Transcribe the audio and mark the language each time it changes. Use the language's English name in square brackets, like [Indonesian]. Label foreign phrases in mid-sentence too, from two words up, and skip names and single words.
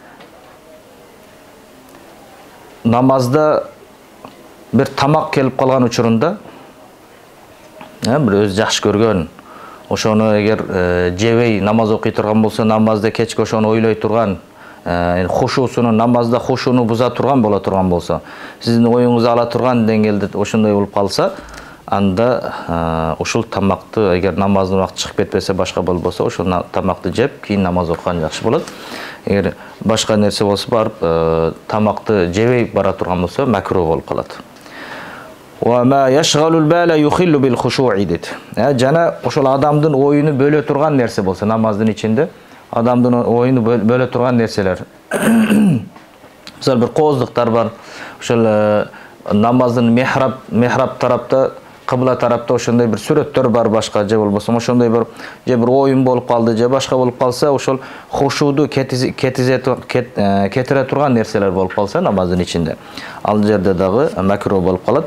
[Kyrgyz] Намазда бир тамак келип калган учурунда бир өз жакшы көргөн ошону эгер жебей намаз окуй турган болсо, намазда кечке ошону ойлой турган, хушусунун намазда хушуну буза турган боло турган болсо, сиздин оюңуз ала турган деңгээлде ошондой болуп калса, анда ушул тамакты эгер намаздын убакыты чыгып кетпесе, башка болбосо, ошол тамакты жеп, кийин намаз окуган жакшы болот. Эгер башка нерсе болсо, барып тамакты жебей бара турган болсо, макруh болуп калат. [Arabic] وَمَا يَشْغَلُ الْبَالَ يُخِلُّ بِالْخُشُوعِ дейт. [Kyrgyz] Жана ошол адамдын оюну бөлө турган нерсе болсо, намаздын ичинде адамдын оюну бөлө турган нерселер. Мисалы бир кооздуктар бар. Ошол намаздын мехраб тарапта, кыбла тарапта ошондой бир сүрөттөр бар башка, же болбосо ошондой бир оюн болуп калды, же башка болуп калса, ошол хушууду кетире турган нерселер болуп калса намаздын ичинде, ал жерде дагы макруh болуп калат.